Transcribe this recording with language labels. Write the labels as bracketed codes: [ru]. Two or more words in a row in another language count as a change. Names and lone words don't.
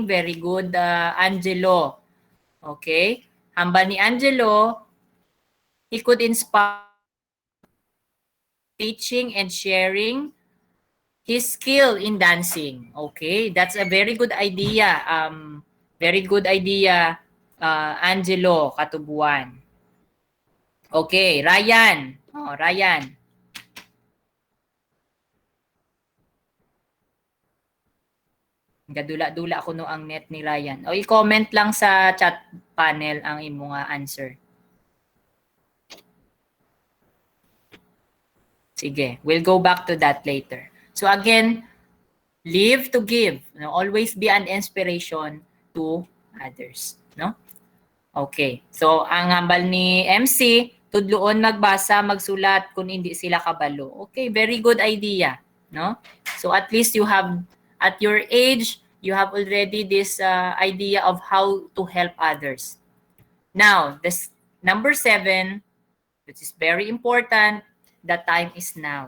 [en] Very good, Angelo. Okay. [hil] Hamba ni [en] Angelo, he could inspire teaching and sharing his skill in dancing. Okay, that's a very good idea. Very good idea, Angelo Katubuan. Okay, Ryan. Oh, Ryan. [hil] Gadula-dula ako no ang net ni Ryan. O i-comment lang sa [en] chat panel [hil] ang imong answer. [en] Sige, we'll go back to that later. So again, live to give. No? Always be an inspiration to others. No? Okay. [hil] So ang hambal ni MC, tudloon magbasa, magsulat kung hindi sila kabalo. [en] Okay, very good idea. No? So at least you have, at your age, you have already this idea of how to help others. Now, this number 7, which is very important, the time is now.